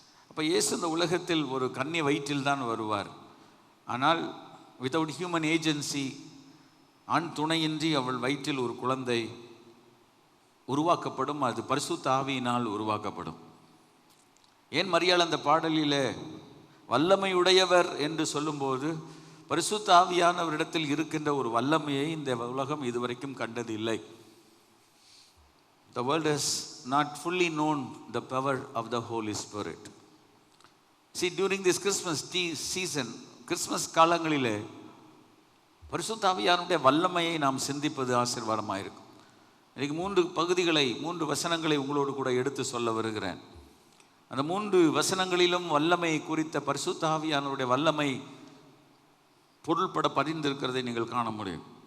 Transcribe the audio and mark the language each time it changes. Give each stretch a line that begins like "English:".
Tamil: அப்போ இயேசு இந்த உலகத்தில் ஒரு கன்னி வயிற்றில் தான் வருவார். ஆனால்
English: without human agency,
Tamil: ஆண் துணையின்றி அவள் வயிற்றில் ஒரு குழந்தை உருவாக்கப்படும். அது பரிசுத்த ஆவியினால் உருவாக்கப்படும். ஏன் மரியாள் அந்த பாடலில் வல்லமையுடையவர் என்று சொல்லும்போது பரிசுத்த ஆவியானவரிடத்தில் இருக்கின்ற ஒரு வல்லமையை இந்த உலகம் இதுவரைக்கும் கண்டது இல்லை.
English: The world has not fully known the power of the Holy Spirit. See, during this Christmas season,
Tamil: Christmas காலங்களிலே பரிசுத்த ஆவியானுடைய வல்லமையை நாம் சிந்திப்பது ஆசீர்வாதமாக இருக்கும். இன்றைக்கு 3 பகுதிகளை 3 வசனங்களை உங்களோடு கூட எடுத்து சொல்ல வருகிறேன். அந்த 3 வசனங்களிலும் வல்லமை குறித்த பரிசுத்த ஆவியானுடைய வல்லமை பொருள்பட பதிந்திருக்கிறதை நீங்கள் காண முடியும்.